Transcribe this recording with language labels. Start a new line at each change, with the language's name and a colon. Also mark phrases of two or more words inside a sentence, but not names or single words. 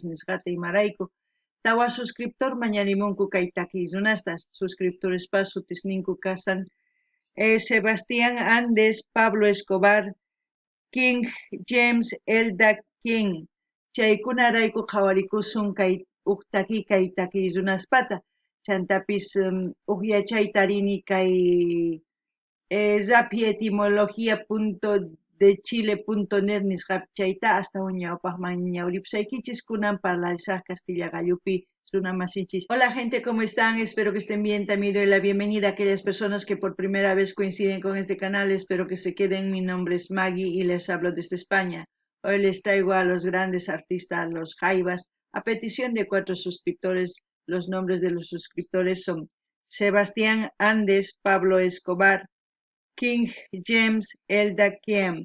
Quechua: nisqata imarayku tawa suscriptor mañarimunku kay takiy runasta suscriptorespa sutisninku kasan Sebastián Andes, Pablo Escobar, King James Elda King chaykunarayku qhawarikusun kay kay takiy runaspata chantapis yachayta rini kay rapietimología.dechile.net nisqapi chayta hasta ñawpaqman ñawripusaykichis kunan parlarisaq Castilla gallupi runamasinchis.
Spanish: Hola gente, ¿cómo están? Espero que estén bien. También doy la bienvenida a aquellas personas que por primera vez coinciden con este canal. Espero que se queden. Mi nombre es Maggie y les hablo desde España. Hoy les traigo a los grandes artistas, los Jaivas, a petición de 4 suscriptores. Los nombres de los suscriptores son Sebastián Andes, Pablo Escobar, King James Elda Kiem.